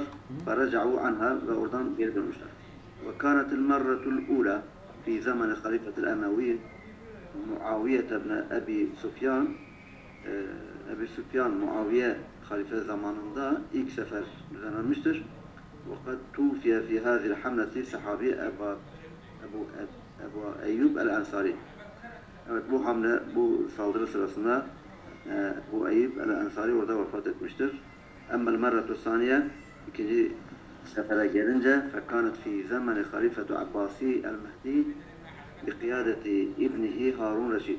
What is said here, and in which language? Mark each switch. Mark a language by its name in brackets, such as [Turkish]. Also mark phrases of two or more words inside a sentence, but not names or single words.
[Arabic] فرجعوا عنها [Turkish] ve oradan geri dönmüşler. [Arabic] وكانت المرة الأولى في زمن الخليفة الأموي معاوية بن أبي سفيان Ebi Sufyan [Turkish] Muaviye halife zamanında ilk sefer düzenlenmiştir. [Arabic] وقد توفي في هذه الحملة sahabi Ebu Eyyub el-Ensari. [Turkish] Evet, bu hamle, bu saldırı sırasında bu Eyyub el-Ensari orada vefat etmiştir. [Arabic] أما المرة الثانية, [Turkish] ikinci sefere gelince [Arabic] فكانت في زمن الخليفة العباسي المهدي بقيادة ابنه هارون الرشيد.